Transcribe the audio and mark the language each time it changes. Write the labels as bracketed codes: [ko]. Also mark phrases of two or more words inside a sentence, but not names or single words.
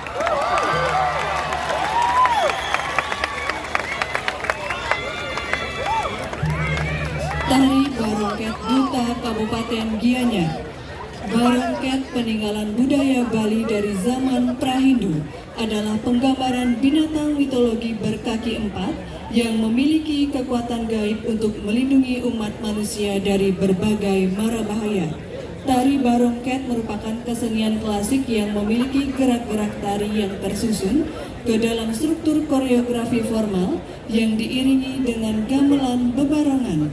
[id] Tari Barongket Duta Kabupaten Gianyar. Barongket, peninggalan budaya Bali dari zaman Prahindu, adalah penggambaran binatang mitologi berkaki empat yang memiliki kekuatan gaib untuk melindungi umat manusia dari berbagai mara bahaya. Tari Barongket merupakan kesenian klasik yang memiliki gerak-gerak tari yang tersusun ke dalam struktur koreografi formal yang diiringi dengan gamelan bebarengan.